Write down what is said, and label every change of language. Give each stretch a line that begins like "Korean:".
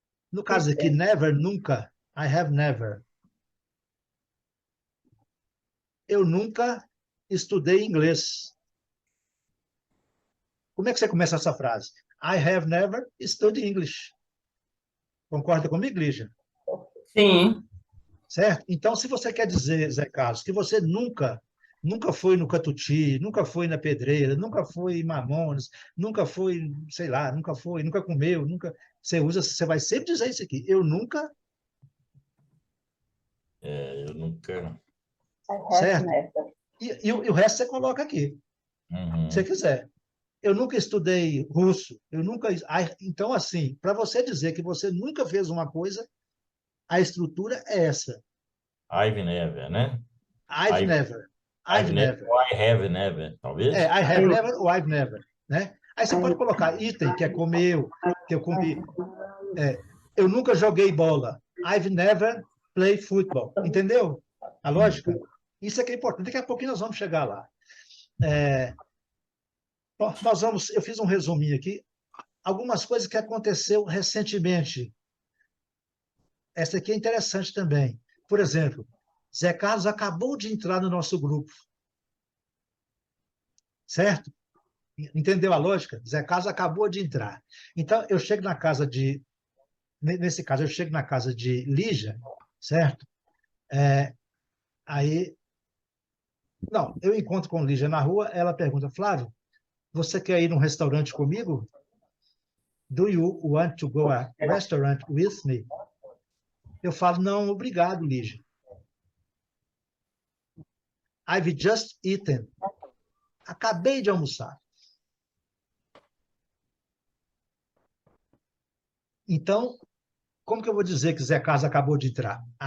Portuguese: No caso aqui, never, nunca.
English: I have never.
Portuguese: Eu nunca estudei inglês. Como é que você começa essa frase?
English: I have never studied English.
Portuguese: Concorda comigo, Lígia? Sim. Certo? Então, se você quer dizer, Zé Carlos, que você nunca foi no Catuti, nunca foi na Pedreira, nunca foi em Mamonas, nunca foi, sei lá, nunca comeu, nunca. Você vai sempre dizer isso aqui. Eu nunca. Eu nunca...
English: I have
Portuguese: Certo?
English: never.
Portuguese: E o resto você coloca aqui, se você quiser. Eu nunca estudei russo, eu nunca. Então, assim, para você dizer que você nunca fez uma coisa, a estrutura é essa.
English: I've never,
Portuguese: né?
English: I've never. I've never.
Portuguese: Ou
English: I have never,
Portuguese: talvez?
English: I have never
Portuguese: ou
English: I've never,
Portuguese: né? Aí você pode colocar item, que é comer, que eu comi. Eu nunca joguei bola.
English: I've never played football.
Portuguese: Entendeu? A lógica? Isso é que é importante. Daqui a pouquinho nós vamos chegar lá. Eu fiz um resuminho aqui. Algumas coisas que aconteceu recentemente. Essa aqui é interessante também. Por exemplo, Zé Carlos acabou de entrar no nosso grupo. Certo? Entendeu a lógica? Zé Carlos acabou de entrar. Então, eu chego na casa de... Nesse caso, eu chego na casa de Lígia, certo? Aí... Não, eu encontro com Lígia na rua, ela pergunta, Flávio, você quer ir num restaurante comigo?
English: Do you want to go a restaurant with me?
Portuguese: Eu falo, não, obrigado, Lígia.
English: I've just eaten.
Portuguese: Acabei de almoçar. Então, como que eu vou dizer que Zé Carlos acabou de entrar?